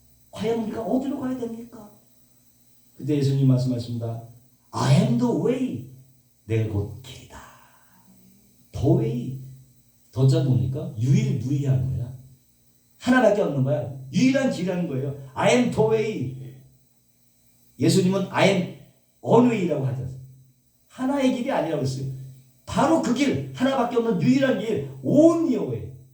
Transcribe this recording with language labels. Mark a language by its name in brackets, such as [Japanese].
[Korean] 과연 우리가 어디로 가야 됩니까? 그때 예수님 말씀하십니다. [English] I am the way. [Korean] 내가 곧 길이다. [English] The way. [Korean] 더자 뭡니까? 유일무이한 거야. 하나밖에 없는 거야. 유일한 길이라는 거예요. [English] I am the way. [Korean] 예수님은 [English] I am one way [Korean] 라고 하셨어요. 하나의 길이 아니라고 했어요. 바로 그 길, 하나밖에 없는 유일한 길, [English] only way.